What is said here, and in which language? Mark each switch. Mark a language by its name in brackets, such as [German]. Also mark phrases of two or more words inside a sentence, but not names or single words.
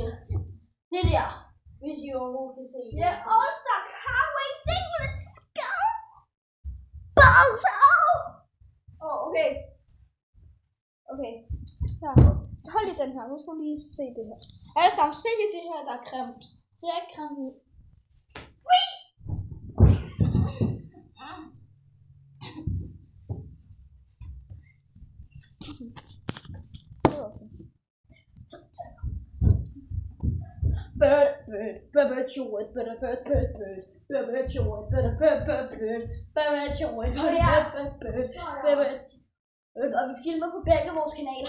[Danish] Det der, hvis I overhovedet kan se det. Ja, [English] All Star Car Racing, let's go! Bowser! [Danish] Okay. Okay. Ja. Hold lige den her. Nu skal vi lige se det her. Alle sammen, se lige det her, der er cremt. Ser ikke cremt ud. [English] Bird, short, bird. [Danish] Og vi filmer på begge vores kanaler.